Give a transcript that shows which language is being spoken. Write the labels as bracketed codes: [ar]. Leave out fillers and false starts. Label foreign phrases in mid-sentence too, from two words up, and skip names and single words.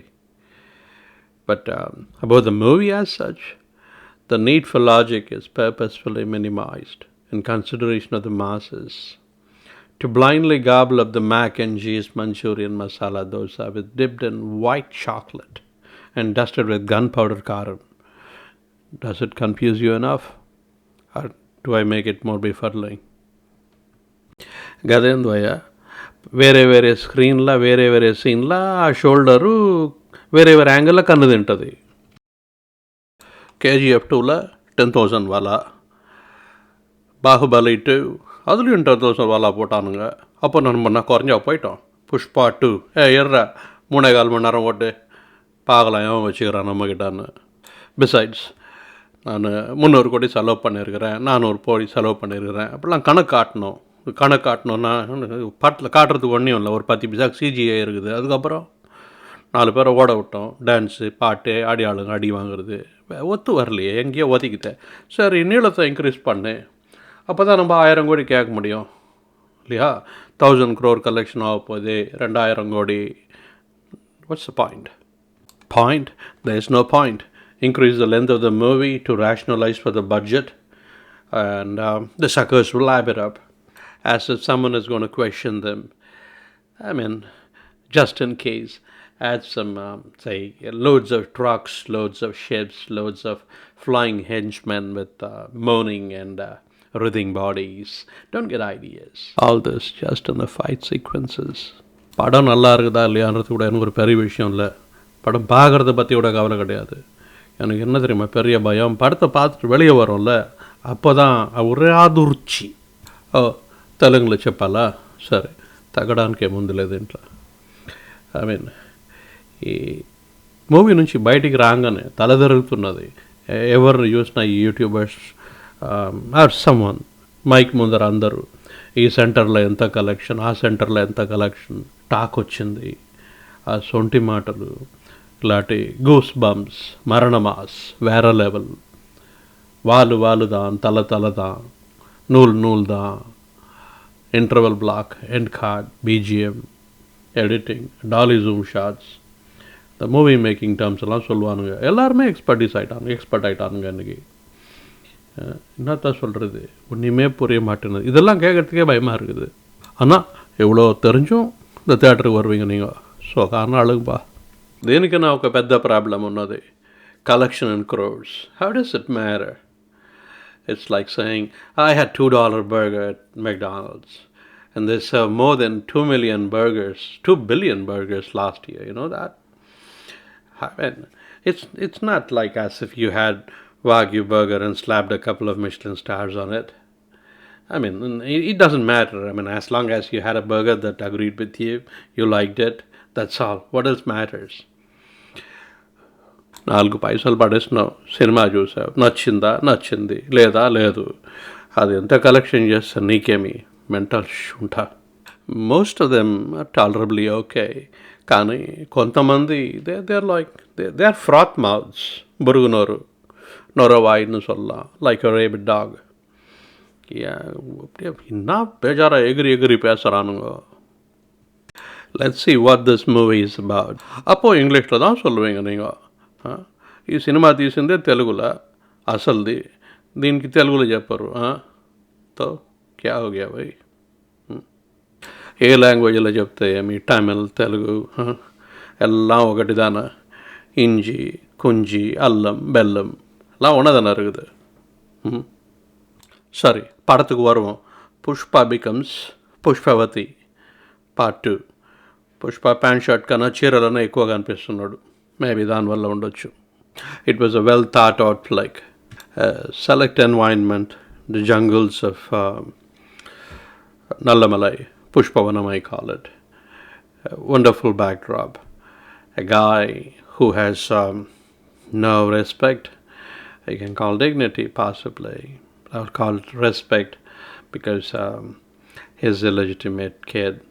[en] But about the movie as such, the need for logic is purposefully minimized in consideration of the masses. To blindly gobble up the mac and cheese Manchurian masala dosa with dipped in white chocolate and dusted with gunpowder karam, does it confuse you enough? Or do I make it more befuddling? [te] గదేందోయ వేరే వేరే స్క్రీన్లో వేరే వేరే సీన్లో ఆ షోల్డరు వేరే వేరే యాంగిల్లో కన్ను తింటుంది. [ta] KGF 2ல 10,000 வாலா, பாகுபலி 2 அதுலேயும் 10,000 வாலா போட்டானுங்க. அப்போ நான் குறைஞ்சா போயிட்டோம். புஷ்பா 2 ஏறா 3.25 மணி நேரம் ஓட்டு பார்க்கலாம் எவன் வச்சுக்கிறான் நம்மக்கிட்டான்னு. பிசைட்ஸ் நான் 300 கோடி செலவு பண்ணியிருக்கிறேன், 400 கோடி செலவு பண்ணியிருக்கிறேன், அப்படிலாம் கணக்கு காட்டணுன்னா பாட்டில் காட்டுறதுக்கு ஒன்றும் இல்லை. ஒரு 10 பைசாக்கு CGI இருக்குது. அதுக்கப்புறம் 4 பேரை ஓட விட்டோம். டான்ஸு பாட்டு ஆடி ஆளுங்க அடி வாங்குறது ஒத்து வரலையே, எங்கேயோ ஒதுக்கிட்டேன். சரி நீளத்தை இன்க்ரீஸ் பண்ணு, அப்போ தான் நம்ம 1000 கோடி கேட்க முடியும் இல்லையா? 1000 crore கலெக்ஷன் ஆக போகுது, 2000 கோடி. [en] What's the point? There is no point. Increase the length of the movie to rationalize for the budget, and the suckers will lap it up as if someone is going to question them. I mean, just in case, add some, say, loads of trucks, loads of ships, loads of flying henchmen with moaning and writhing bodies. Don't get ideas. All this just in the fight sequences. [ta] படம் நல்லா இருக்குதா இல்லையான்றது கூட எனக்கு ஒரு பெரிய விஷயம் இல்லை. படம் பார்க்குறத பற்றி கூட கவலை கிடையாது. எனக்கு என்ன தெரியுமா பெரிய பயம், படத்தை பார்த்துட்டு வெளியே வரோம்ல, அப்போ தான் ஒரே ఆదుర్చి. [te] తెలుగులో చెప్పాలా? సరే తగ్గడానికి ఏముంది లేదేంట్లో. [en] I mean [te] ఈ మూవీ నుంచి బయటికి రాగానే తలదరుగుతున్నది. ఎవరిని చూసినా ఈ [en] YouTubers or someone [te] మైక్ ముందర అందరూ ఈ సెంటర్లో ఎంత కలెక్షన్, ఆ సెంటర్లో ఎంత కలెక్షన్ టాక్ వచ్చింది. ఆ సొంటి మాటలు, ఇలాంటి గూస్ బంప్స్, మరణమాస్, వేరే లెవెల్, వాళ్ళు [ta] தான், தலை தான், நூல் தான், [en] interval block, end card, BGM, editing, dolly zoom shots, [ta] இந்த [en] movie making terms [ta] எல்லாம் சொல்லுவானுங்க. எல்லாருமே எக்ஸ்பர்ட் ஆகிட்டானுங்க இன்றைக்கி. என்னத்தான் சொல்கிறது, ஒன்றுமே புரிய மாட்டேங்குது. இதெல்லாம் கேட்குறதுக்கே பயமாக இருக்குது. ஆனால் எவ்வளோ தெரிஞ்சும் இந்த தேட்டருக்கு வருவீங்க நீங்கள். ஸோ காரணம் அழுகுப்பா. [te] దీనికన్నా ఒక పెద్ద ప్రాబ్లం ఉన్నది. [en] Collection in crores. How does it matter? It's like saying, I had $2 burger at McDonald's and they serve more than 2 million burgers, 2 billion burgers last year. You know that? I mean, it's not like as if you had Wagyu burger and slapped a couple of Michelin stars on it. I mean, it doesn't matter. I mean, as long as you had a burger that agreed with you, you liked it, that's all. What else matters? [te] 4 పైసలు పడేసినావు, సినిమా చూసావు, నచ్చింది, లేదు. అది ఎంత కలెక్షన్ చేస్తా నీకేమి మెంటల్ ఉంటా. [en] Most of them are tolerably okay. [te] కానీ కొంతమంది [en] they are froth mouths, [te] బురుగునోరు, [ta] நொரவாயின்னு சொல்லலாம், [en] லைக் a rabid dog. [ta] என்ன பேஜாரா எகிரி பேசுகிறானுங்க. [en] லெட்ஸ் see what this movie is about. [ta] அப்போது ఇంగ్లీష్లో தான் சொல்லுவீங்க நீங்கள். [te] ఈ సినిమా తీసిందే తెలుగులో అసలుది, దీనికి తెలుగులో చెప్పరు. [hi] तो क्या हो गया भय्. [te] ఏ లాంగ్వేజ్లో చెప్తే ఏమి, తమిళ్, తెలుగు எல்லாம் ఒకటి தானே. [ta] இஞ்சி, குஞ்சி, அல்லம், பெல்லம் எல்லாம் ஒன்று தானே இருக்குது. சரி, படத்துக்கு வருவோம். புஷ்பா பிகம்ஸ் పుష్పవతి పార్ట్ 2. [te] పుష్ప ప్యాంట్ షర్ట్ కన్నా చీరలోనే ఎక్కువగా అనిపిస్తున్నాడు. మేబీ దానివల్ల ఉండొచ్చు. [en] It was a well thought out flick. Select environment, the jungles of Nallamalai, Pushpavanam I call it. A wonderful backdrop. A guy who has no respect. I can call dignity possibly. I would call it respect because his illegitimate kid.